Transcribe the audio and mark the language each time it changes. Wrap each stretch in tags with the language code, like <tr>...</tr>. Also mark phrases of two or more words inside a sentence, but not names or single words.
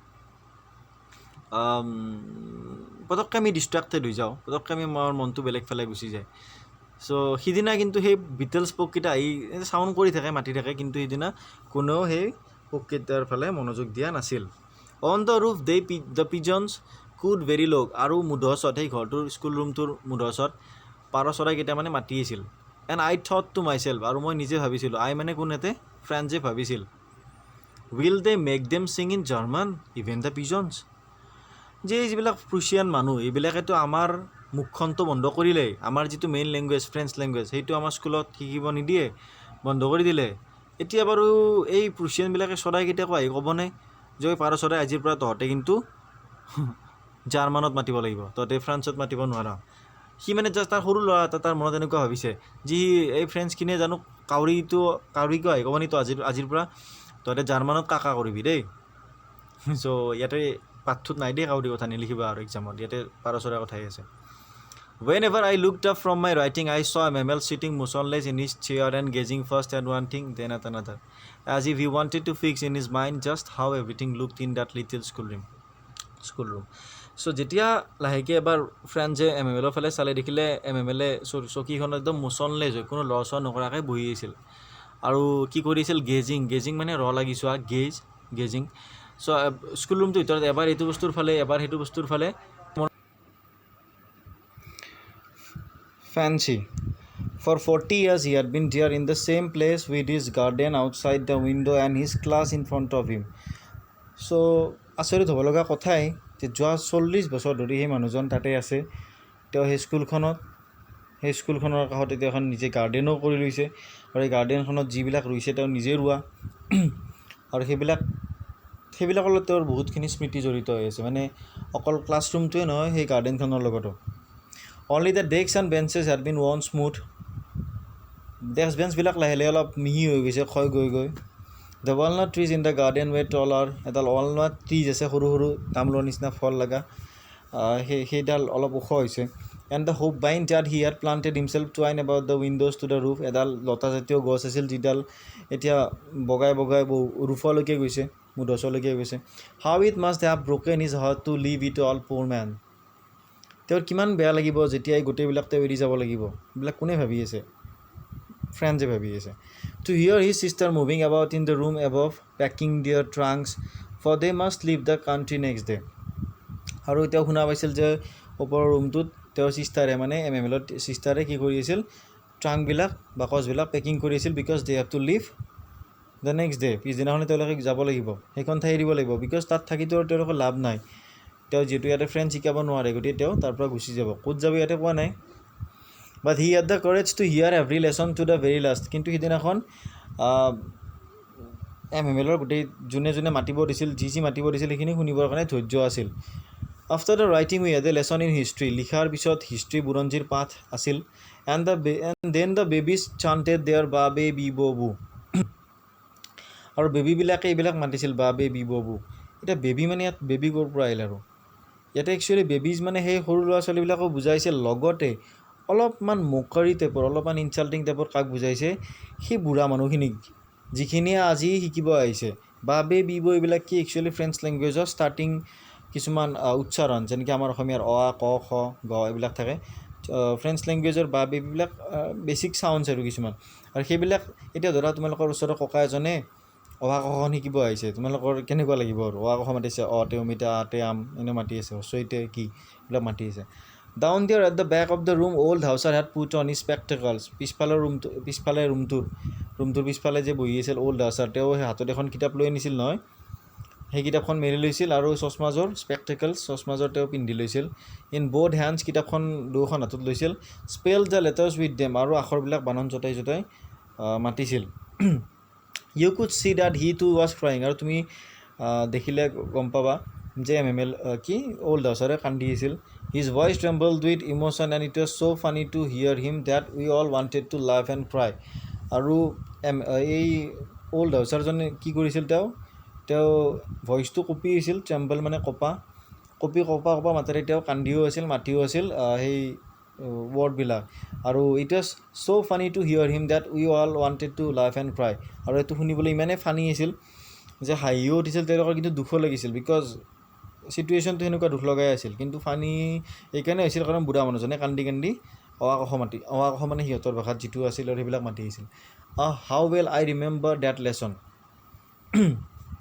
<as>পটককৈ আমি ডিষ্ট্ৰেক্টেড হৈ যাওঁ পটককৈ আমাৰ মনটো বেলেগ ফালে গুচি যায় চ' সিদিনা কিন্তু সেই বিটেলছ পোককেইটা আহি চাউণ্ড কৰি থাকে মাতি থাকে কিন্তু সিদিনা কোনেও সেই পোককেইটাৰ ফালে মনোযোগ দিয়া নাছিল</as> <en>on the roof the pigeons could very log</en> <as>আৰু মুধচত সেই ঘৰটোৰ স্কুল ৰুমটোৰ মুধচত পাৰ চৰাইকেইটা মানে মাতি আছিল</as> <en>and I thought to my self</en> <as>আৰু মই নিজে ভাবিছিলোঁ আই মানে কোন এতে ফ্ৰেণ্ডছে ভাবিছিল</as> <en>will they make them sing in German even the pigeons</en> <as>যে যিবিলাক প্ৰুচিয়ান মানুহ এইবিলাকেতো আমাৰ মুখখনটো বন্ধ কৰিলেই আমাৰ যিটো</as> <en>main language French language</en> <as>সেইটো আমাৰ স্কুলত শিকিব নিদিয়ে বন্ধ কৰি দিলে এতিয়া বাৰু এই প্ৰুচিয়ানবিলাকে চৰাইকেইটাকো আহি ক'বনে যে পাৰ চৰাই আজিৰ পৰা তহঁতে কিন্তু জাৰ্মানত মাতিব লাগিব তহঁতে ফ্ৰান্সত মাতিব নোৱাৰা সি মানে জাষ্ট তাৰ সৰু ল'ৰা এটা তাৰ মনত এনেকুৱা ভাবিছে যি এই ফ্ৰেঞ্চখিনিয়ে জানো কাউৰীকো আহি ক'ব নি তই আজিৰ পৰা তহঁতে জাৰ্মানত কাকা কৰিবি দেই চ' ইয়াতে পাঠটোত নাই দেই কাউৰী কথা নিলিখিবা আৰু এক্সামত ইয়াতে পাৰ চৰাইৰ কথাই আছে</as> <en>Whenever I looked up from my writing, I saw a mammal sitting motionless in his chair and gazing first at one thing, then at another, as if he wanted to fix in his mind just how everything looked in that little schoolroom.</en> <as>So যেতিয়া লাহেকৈ এবাৰ ফ্ৰেণ্ডছে MML ফালে চালে দেখিলে MML চকীখনত একদম মোচনলেছ হৈ কোনো লৰচৰ নকৰাকৈ বহি আছিল আৰু কি কৰিছিল গেজিং মানে লাগি চোৱা গেজিং চ' স্কুলৰুমটোৰ ভিতৰত এবাৰ এইটো বস্তুৰ ফালে এবাৰ সেইটো বস্তুৰ ফালে Fancy.</as> <en>For 40 years he had been there in the same place with his garden outside the window and his class in front of him.</en> <as>So আচৰিত হ'ব লগা কথাই যে যোৱা 40 বছৰ ধৰি সেই মানুহজন তাতে আছে তেওঁ সেই স্কুলখনৰ কাষত এতিয়া এখন নিজে গাৰ্ডেনো কৰি লৈছে আৰু এই গাৰ্ডেনখনত যিবিলাক ৰুইছে তেওঁ নিজে ৰোৱা আৰু সেইবিলাকৰ লগত তেওঁৰ বহুতখিনি স্মৃতি জড়িত হৈ আছে মানে অকল ক্লাছৰুমটোৱে নহয় সেই গাৰ্ডেনখনৰ লগতো</as> <en>Only the desks and benches had been worn smooth. Desk bench</en> <as>বিলাক লাহে অলপ মিহি হৈ গৈছে ক্ষয় গৈ</as> <en>The walnut trees in the garden were taller.</en> <as>এডাল</as> <en>walnut trees</en> <as>আছে সৰু তামোলৰ নিচিনা ফল লগা সেইডাল অলপ ওখ হৈছে</as> <en>And the vine that he had planted himself twined about the windows to the roof.</en> <as>এডাল লতাজাতীয় গছ আছিল যিডাল এতিয়া বগাই ৰুফলৈকে গৈছে মুধচলৈকে গৈছে</as> <en>How it must have broken his heart to leave it all, poor man.</en> <as>তেওঁৰ কিমান বেয়া লাগিব যেতিয়া এই গোটেইবিলাক তেওঁ এৰি যাব লাগিব এইবিলাক কোনে ভাবি আছে ফ্ৰেণ্ডছে ভাবি আছে</as> <en>To hear his sister moving about in the room above packing their trunks for they must leave the country next day</en> <as>আৰু তেওঁ শুনা পাইছিল যে ওপৰৰ ৰুমটোত তেওঁৰ চিষ্টাৰে মানে MML চিষ্টাৰে কি কৰি আছিল ট্ৰাংকবিলাক বাকচবিলাক পেকিং কৰি আছিল বিকজ</as> <en>they have to leave the next day</en> <as>পিছদিনাখনে তেওঁলোকে যাব লাগিব সেইখন ঠাই এৰিব লাগিব বিকজ তাত থাকিতো তেওঁলোকৰ লাভ নাই তেওঁ যেটো ইয়াতে ফ্ৰেঞ্চ শিকাব নোৱাৰে গতিকে তেওঁ তাৰ পৰা গুচি যাব ক'ত যাব ইয়াতে কোৱা নাই</as> <en>but he had the courage to hear every lesson to the very last</en> <as>কিন্তু সিদিনাখন MMLৰ গোটেই যোনে মাতিব দিছিল যি মাতিব দিছিল সেইখিনি শুনিবৰ কাৰণে ধৈৰ্য আছিল</as> <en>After the writing we had a lesson in history</en> <as>লিখাৰ পিছত হিষ্ট্ৰী বুৰঞ্জীৰ পাঠ আছিল</as> <en>and then the babies chanted their babe bibobu</en> <as>আৰু বেবীবিলাকে এইবিলাক মাতিছিল</as> <fr>babe bibobu</fr> <as>এটা বেবী মানে ইয়াত বেবী ক'ৰ পৰা আহিল আৰু ইয়াতে একচুৱেলি বেবিজ মানে সেই সৰু ল'ৰা ছোৱালীবিলাকক বুজাইছে লগতে অলপমান মোকাৰি টাইপৰ অলপমান ইনচাল্টিং টাইপৰ কাক বুজাইছে সেই বুঢ়া মানুহখিনিক যিখিনিয়ে আজি শিকিব আহিছে বাবে বিব এইবিলাক কি একচুৱেলি ফ্ৰেঞ্চ লেংগুৱেজৰ ষ্টাৰ্টিং কিছুমান উচ্চাৰণ যেনেকৈ আমাৰ অসমীয়াৰ অ আ ক খ গ এইবিলাক থাকে ফ্ৰেঞ্চ লেংগুৱেজৰ বাবে এইবিলাক বেছিক চাউণ্ডছ আৰু কিছুমান আৰু সেইবিলাক এতিয়া ধৰা তোমালোকৰ ওচৰৰ ককা এজনে অহা কখন শিকিব আহিছে তোমালোকৰ কেনেকুৱা লাগিব আৰু অহা কখন মাতিছে অতে অমিতা আতে আম এনে মাতি আছে হচৈতে কি এইবিলাক মাতি আছে</as> <en>Down there at the back of the room old Hauser had put on his spectacles</en> <as>পিছফালে ৰুমটোৰ পিছফালে যে বহি আছিল old Hauser তেওঁ হাতত এখন কিতাপ লৈ আনিছিল নহয় সেই কিতাপখন মেলি লৈছিল আৰু চশমাজোৰ চশমাজোৰ তেওঁ পিন্ধি লৈছিল</as> <en>in both hands</en> <as>কিতাপখন দুখন হাতত লৈছিল</as> <en>spell the letters with them</en> <as>আৰু আখৰবিলাক বানান জটাই মাতিছিল</as> <en>You could see that he too was crying</en> <as>আৰু তুমি দেখিলে গম পাবা যে MML কি old Hauser কান্দি আছিল His</as> <en>voice trembled with emotion and it was so funny to hear him that we all wanted to laugh and cry</en> <as>আৰু এই old Hauser জনে কি কৰিছিল তেওঁ ভইচটো কপি আছিল ট্ৰেম্বল মানে কপা মাতেৰে তেওঁ কান্দিও আছিল মাতিও আছিল সেই ৱৰ্ডবিলাক আৰু</as> <en>it was so funny to hear him that we all wanted to love and cry</en> <as>আৰু এইটো শুনিবলৈ ইমানেই ফানি আছিল যে হাঁহিও উঠিছিল তেওঁলোকৰ কিন্তু দুখো লাগিছিল বিকজ চিটুৱেশ্যনটো সেনেকুৱা দুখ লগাই আছিল কিন্তু ফানি এইকাৰণে হৈছিল কাৰণ বুঢ়া মানুহজনে কান্দি অৱা কষ মানে সিহঁতৰ ভাষাত যিটো আছিল আৰু সেইবিলাক মাতি আহিছিল</as> <en>how well I remember that lesson</en>